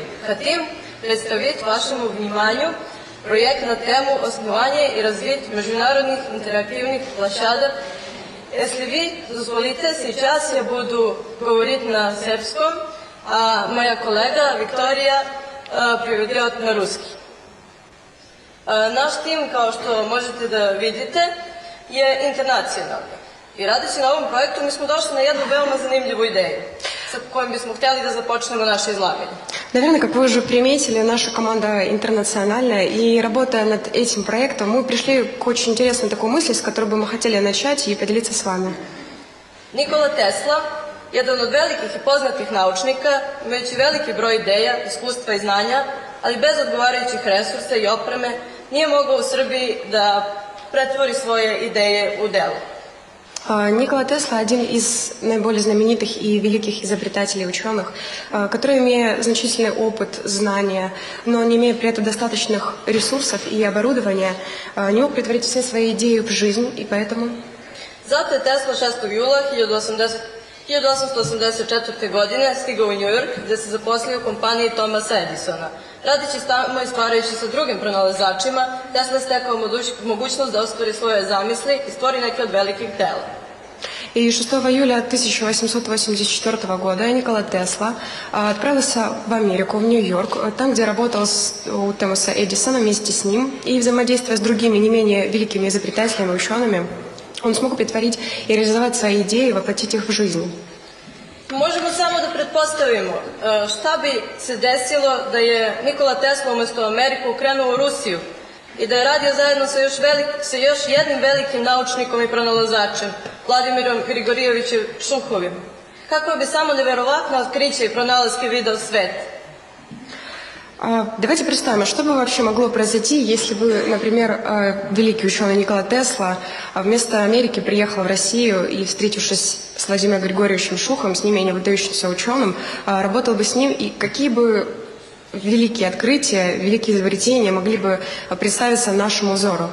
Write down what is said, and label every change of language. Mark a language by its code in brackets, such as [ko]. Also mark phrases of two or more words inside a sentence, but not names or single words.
[ru] Хотим представить вашему вниманию проект на тему основания и развития международных интерактивных площадок. Если вы дозволите, сейчас я буду говорить на сербском, а моя коллега Виктория переведет на русский. [sr] Наш тим, kao što možete da vidite, je internacionalni. I radeći na ovom projektu mi smo došli на jednu veoma zanimljivu ideju, с кojom bismo htjeli da započnemo [ru] наше излагание. Наверное, как вы уже приметили, наша команда интернациональная, и работая над этим проектом, мы пришли к очень интересной такой мысли, с которой бы мы хотели начать и поделиться с вами. [sr] Nikola Tesla, jedan od velikih i poznatih naučnika, imajući veliki broj ideja, iskustva i znanja, ali bez odgovarajućih resursa i opreme, nije mogao u Srbiji da pretvori svoje ideje u delo. [ru] Никола Тесла – один из наиболее знаменитых и великих изобретателей и ученых, который, имея значительный опыт, знания, но не имея при этом достаточных ресурсов и оборудования, не мог претворить все свои идеи в жизнь, и поэтому… [sr] Zato je Tesla 6. jula 1884. godine stigao u New York, gde se zaposlio u kompaniji Thomasa Edisona. Radeći tamo i stvarajući sa drugim pronalazačima, Tesla stekao mogućnost da ostvari svoje zamisli i stvori neke od velikih dela. [ru] И 6 июля 1884 года Никола Тесла отправился в Америку, в Нью-Йорк, там, где работал у Томаса Эдисона вместе с ним, и взаимодействуя с другими не менее великими изобретателями и учеными, он смог претворить и реализовать свои идеи, воплотить их в жизнь. [sr] Možemo samo da pretpostavimo šta bi se desilo da je Nikola Tesla umjesto Ameriku krenuo u Rusiju i da je radio zajedno sa još jednim velikim naučnikom i pronalazačem, Vladimirom Grigorijevićem Šuhovim. Kako bi samo neverovatno otkriće i pronalaske video svet? [ru] Давайте представим, что бы вообще могло произойти, если бы, например, великий ученый Никола Тесла вместо Америки приехал в Россию и, встретившись с Владимиром Григорьевичем Шуховым, с не менее выдающимся ученым, работал бы с ним, и какие бы великие открытия, великие изобретения могли бы представиться нашему взору.